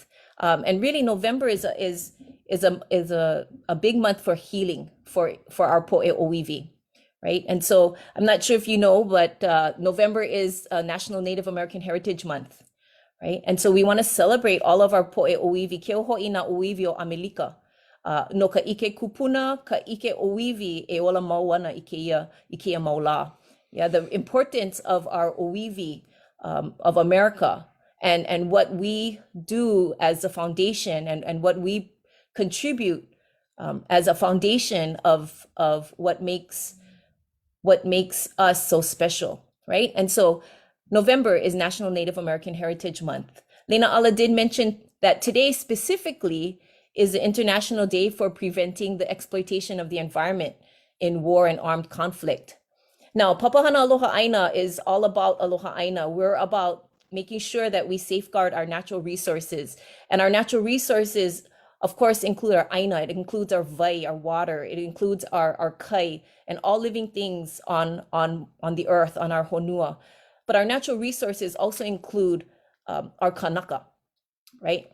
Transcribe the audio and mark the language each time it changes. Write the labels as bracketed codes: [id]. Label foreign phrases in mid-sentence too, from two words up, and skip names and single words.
[en] And really, November is a big month for healing for our [haw] po'e oiwi, [en] right? And so I'm not sure if you know, but November is National Native American Heritage Month, right? And so we want to celebrate all of our [haw] po'e oiwi, ke ho'i na oiwi o Amerika. No ka ike kupuna, ka ike oiwi e ola mauana i keia maula. [en] Yeah, the importance of our oiwi of America and what we do as a foundation and what we contribute as a foundation of what makes us so special, right? And so November is National Native American Heritage Month. Lena Ala did mention that today specifically is the International Day for preventing the exploitation of the environment in war and armed conflict. Now, Papahana [haw] Aloha ʻAina [en] is all about Aloha ʻAina. We're about making sure that we safeguard our natural resources. And our natural resources, of course, include our ʻAina. It includes our vai, our water. It includes our kai, and all living things on the earth, on our honua. But our natural resources also include our kanaka, right?